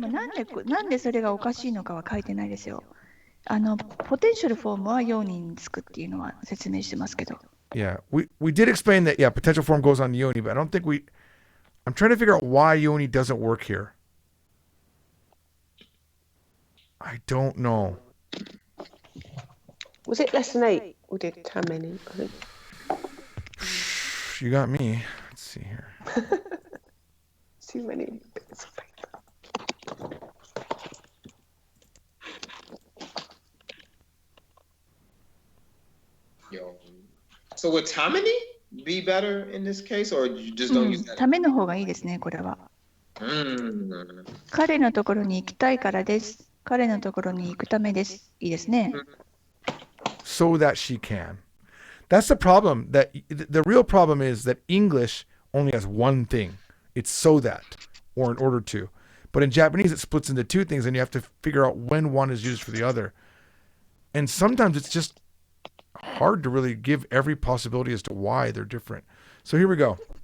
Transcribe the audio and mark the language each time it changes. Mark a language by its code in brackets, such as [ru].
[ja] でもなんでそれがおかしいのかは書いてないですよ。ポテンシャルフォームは用につくっていうのは説明してますけど。 [en] Yeah, we did explain that. Yeah, potential form goes on yoni, but I don't think we. I'm trying to figure out why yoni doesn't work here. I don't know. Was it lesson 8 or did tameni? I think. You got me. Let's see here. Too many bits of paper. Yo. So would Tamini be better in this case, or you just う don't ん use that? [ja] ための方がいいですね、これは。 Mm. 彼のところに行きたいからです。彼のところに行くためです。いいですね。 [en] So that she can. That's the problem. That the real problem is that English only has one thing. It's so that, or in order to. But in Japanese, it splits into two things, and you have to figure out when one is used for the other. And sometimes it's just hard to really give every possibility as to why they're different. So here we go.